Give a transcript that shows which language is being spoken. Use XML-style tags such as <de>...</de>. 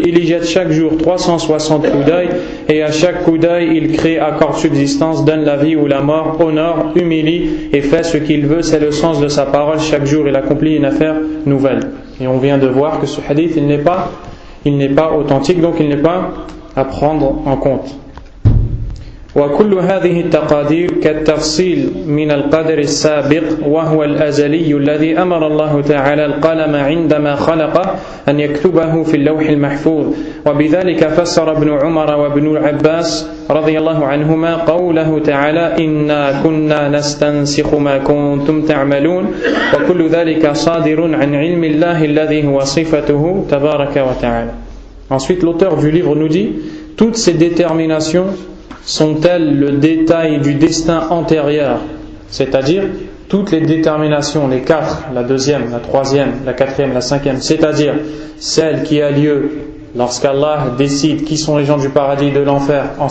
<fr>Il y jette chaque jour 360 coups d'œil et à chaque coup d'œil il crée, accorde subsistance, donne la vie ou la mort, honore, humilie et fait ce qu'il veut. C'est le sens de sa parole. Chaque jour il accomplit une affaire nouvelle. Et on vient de voir que ce hadith, il n'est pas authentique, donc il n'est pas à prendre en compte.</fr> <ar>وكل هذه التقادير كالتفصيل من القدر السابق وهو الأزلي الذي أمر الله تعالى القلم عندما خلق أن يكتبه في اللوح المحفوظ وبذلك فسر ابن عمر وابن عباس رضي الله عنهما قوله تعالى إنا كنا نستنسخ ما كنتم تعملون وكل ذلك صادر عن علم الله الذي هو صفته تبارك وتعالى.</ar> <fr>Ensuite l'auteur du livre nous dit toutes ces déterminations sont-elles le détail du destin antérieur, c'est-à-dire toutes les déterminations, les quatre, la deuxième, la troisième, la quatrième, la cinquième, c'est-à-dire celle qui a lieu lorsqu'Allah décide qui sont les gens du paradis et de l'enfer</fr>